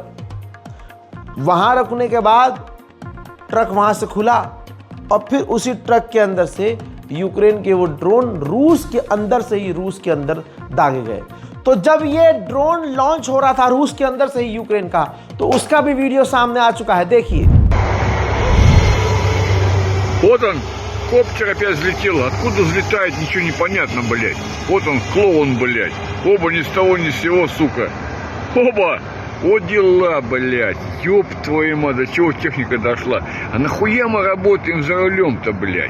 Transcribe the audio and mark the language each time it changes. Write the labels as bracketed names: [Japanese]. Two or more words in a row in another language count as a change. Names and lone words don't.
[Hindi] वहाँ रुकने के बाद ट्रक वहाँ से खुला और फिर उसी ट्रक के अंदर से यूक्रेन के वो ड्रोन रूस के अंदर से ही रूस के अंदर दागे गए। तो जब ये ड्रोन लॉन्च हो रहा था रूस के अंदर से ही यूक्रेन का, तो उसका भी वीडियो सामने आ चुका है, देखिए। [Russian] Вот он, коптер опять взлетел. Откуда взлетает, ничего не понятно, блядь. Вот он, клоун, блядь. Оба ни с того ни с сего, сука. Оба! Вот дела, блядь. Ёб твою мать, до чего техника дошла. А нахуя мы работаем за рулем-то, блядь?